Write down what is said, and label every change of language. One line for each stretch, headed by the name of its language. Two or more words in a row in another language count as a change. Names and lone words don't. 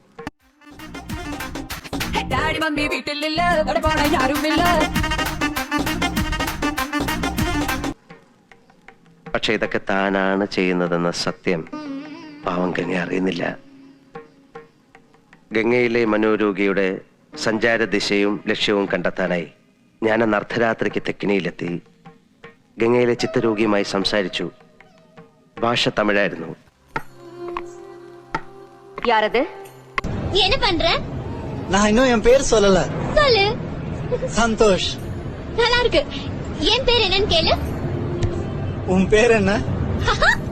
Malayalam: പക്ഷെ ഇതൊക്കെ താനാണ് ചെയ്യുന്നതെന്ന സത്യം പാവം ഗംഗ അറിയുന്നില്ല. ഗംഗയിലെ മനോരോഗിയുടെ സഞ്ചാര ദിശയും ലക്ഷ്യവും കണ്ടെത്താനായി ഞാൻ അന്ന് അർദ്ധരാത്രിക്ക് തെക്കിനിയിലെത്തി. ഗംഗയിലെ ചിത്തരോഗിയുമായി സംസാരിച്ചു. ഭാഷ തമിഴായിരുന്നു.
Tamil: யாரது? என்ன பண்ற? நான் இன்னும் என் பேர் சொல்லல. சொல்லு. சந்தோஷ். நல்லா இருக்கு. என் பேர் என்னன்னு கேளு. உன் பேர் என்ன?